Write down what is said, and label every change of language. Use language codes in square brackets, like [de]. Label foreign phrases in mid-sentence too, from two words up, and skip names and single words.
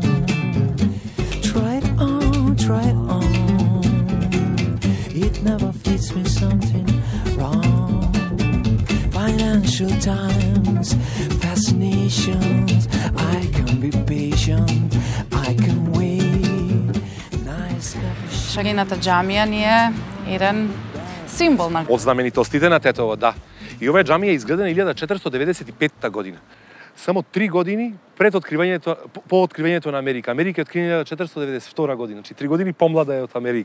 [en] Try it on. It never fits me, something wrong. Financial times, fascinations. I can be patient, I can wait. Nice. [mk] Шарената џамија ни е еден символ на Од знаменитостите на Тетово, да. И оваа џамија е изградена 1495 година. Само 3 години пред откривањето, по откривањето на Америка. Америка е откриена 1492 година, значи 3 години помлада е од Америка.